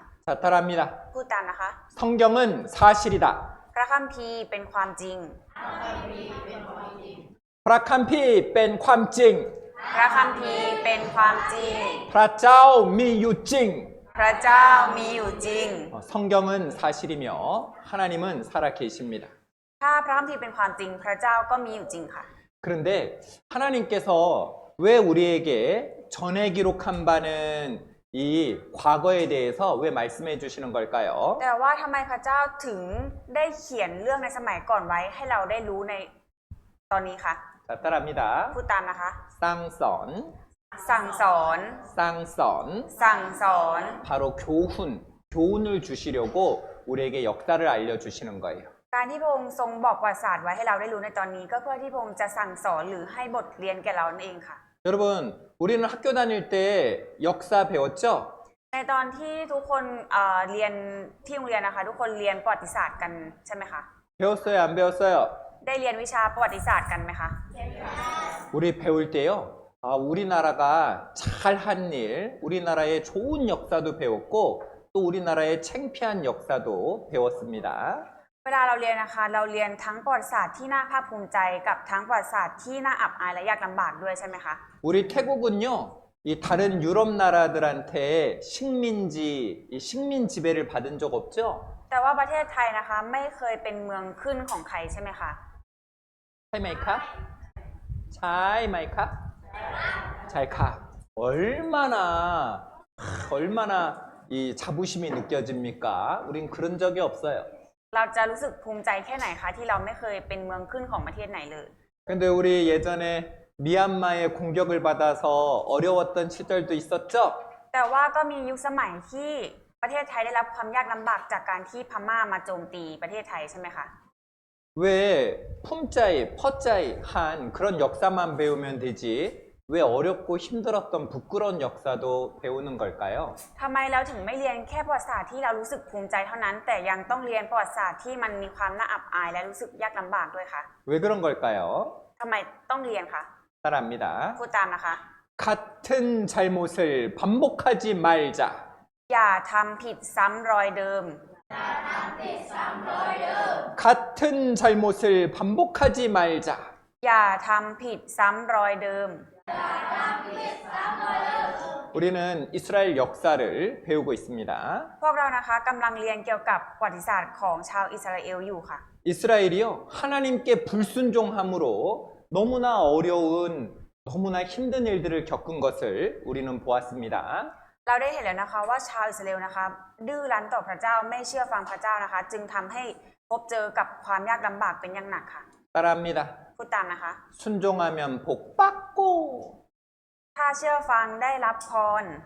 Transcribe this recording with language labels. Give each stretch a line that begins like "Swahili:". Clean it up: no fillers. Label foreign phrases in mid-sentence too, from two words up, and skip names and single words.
Korean: 자, 따라합니다.
Thai: พูดตามนะคะ
Korean: 성경은 사실이다.
Thai: พระคัมภีร์เป็นความจริง พระคัมภีร์เป็นความจริง พระคัมภีร์เป็นความจริง พระเจ้ามีอยู่จริง พระเจ้ามีอยู่จริง
Korean: 성경은 사실이며 하나님은 살아계십니다.
Thai: ถ้าพระคัมภีร์เป็นความจริงพระเจ้าก็มีอยู่จริงค่ะ
Korean: 그런데 하나님께서 왜 우리에게 전에 기록한 바는 이 과거에 대해서 왜 말씀해 주시는 걸까요?
Thai: แต่ว่าทำไมพระเจ้าถึงได้เขียนเรื่องในสมัยก่อนไว้ให้เราได้รู้ในตอนนี้คะ
Korean: 자, 따라합니다.
Thai: พูดตามนะคะ 쌍선, สั่งสอน 쌍선, สั่งสอน
Korean: 바로 교훈을 주시려고 우리에게 역사를 알려주시는 거예요.
Thai: การที่พระองค์ทรงบอกประวัติศาสตร์ไว้ให้เราได้รู้ในตอนนี้ก็เพื่อที่พระองค์จะสั่งสอนหรือให้บทเรียนแก่เรานั่นเองค่ะ
Korean: 여러분, 우리는 학교 다닐 때 역사 배웠죠?
Thai: ในตอนที่ทุกคนเรียนที่โรงเรียนนะคะทุกคนเรียนประวัติศาสตร์กันใช่ไหมคะ
Korean: 배웠어요, 안 배웠어요?
Thai: ได้เรียนวิชาประวัติศาสตร์กันไหมคะ
Korean: 우리 배울 때요. 우리나라가 잘한 일, 우리나라의 좋은 역사도 배웠고 또 우리나라의 창피한 역사도 배웠습니다.
Thai: เวลาเราเรียนนะคะเราเรียนทั้งประวัติศาสตร์ที่น่าภาคภูมิใจกับทั้งประวัติศาสตร์ที่น่าอับอายและยากลำบากด้วยใช่ไหมคะ
Korean: 우리 태국은요. 이 다른 유럽 나라들한테 이 식민 지배를 받은 적 없죠?
Thai: แต่ว่าประเทศไทยนะคะไม่เคยเป็นเมืองขึ้นของใครใช่ไหมคะ ใช่ไหมคะ? ใช่ไหมคะ? 잘카.
Korean: 얼마나 이 자부심이 느껴집니까? 우린 그런 적이 없어요.
Thai: เราจะรู้สึกภูมิใจแค่ไหนคะที่เราไม่เคยเป็นเมืองขึ้นของประเทศไหนเลย
Korean: 근데 우리 예전에 미얀마의 공격을 받아서 어려웠던 시절도 있었죠?
Thai: แต่ว่าก็มียุคสมัยที่ประเทศไทยได้รับความยากลำบากจากการที่พม่ามาโจมตีประเทศไทยใช่ไหมคะ
Korean: 왜
Thai: ภูมิใจ, พอใจ
Korean: 한 그런 역사만 배우면 되지? 왜 어렵고 힘들었던 부끄러운 역사도 배우는 걸까요?
Thai: ทำไมเราถึงไม่เรียนแค่ประวัติศาสตร์ที่เรารู้สึกภูมิใจเท่านั้น แต่ยังต้องเรียนประวัติศาสตร์ที่มันมีความน่าอับอายและรู้สึกยากลำบากด้วยคะ
Korean: 왜 그런 걸까요?
Thai: ทำไมต้องเรียนคะ
Korean: 따라합니다.
Thai: พูดตามนะคะ
Korean: 같은 잘못을 반복하지 말자.
Thai: อย่าทำผิดซ้ำรอยเดิม
Korean: 같은 잘못을 반복하지 말자.
Thai: อย่าทำผิดซ้ำรอยเดิม
Korean: 우리는 이스라엘 역사를 배우고 있습니다.
Thai: พวกเรานะคะกำลังเรียนเกี่ยวกับประวัติศาสตร์ของชาวอิสราเอลอยู่ค่ะ
Korean: 이스라엘이요, 하나님께 불순종함으로 너무나 어려운, 너무나 힘든 일들을 겪은 것을 우리는 보았습니다.
Thai: เราได้เห็นแล้วนะคะว่าชาวอิสราเอลนะคะดื้อรั้นต่อพระเจ้าไม่เชื่อฟังพระเจ้านะคะ จึงทำให้พบเจอกับความยากลำบากเป็นอย่างหนักค่ะ
Korean: 따라합니다.
Thai: พูดตามนะคะ
Korean: 순종하면 복 받고
Thai: ถ้าเชื่อฟังได้รับพร